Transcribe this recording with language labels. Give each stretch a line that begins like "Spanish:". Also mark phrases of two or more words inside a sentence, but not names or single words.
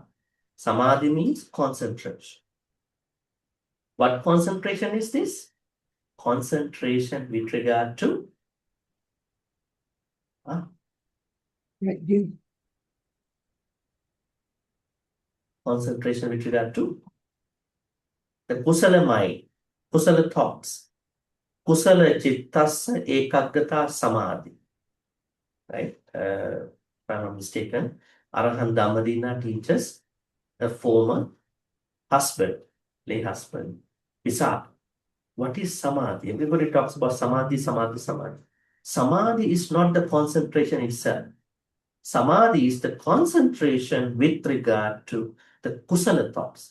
English: Samadhi means concentration. What concentration is this? Concentration with regard to concentration with regard to the kusala mind,
Pali: kusala thoughts, kusala chittasa ekaggata samadhi.
English: Right? If I'm not mistaken, Arahant Dhammadina teaches a former husband, lay husband, Visakha. What is samadhi? Everybody talks about samadhi, samadhi, samadhi. Samadhi is not the concentration itself. Samadhi is the concentration with regard to the kusala thoughts.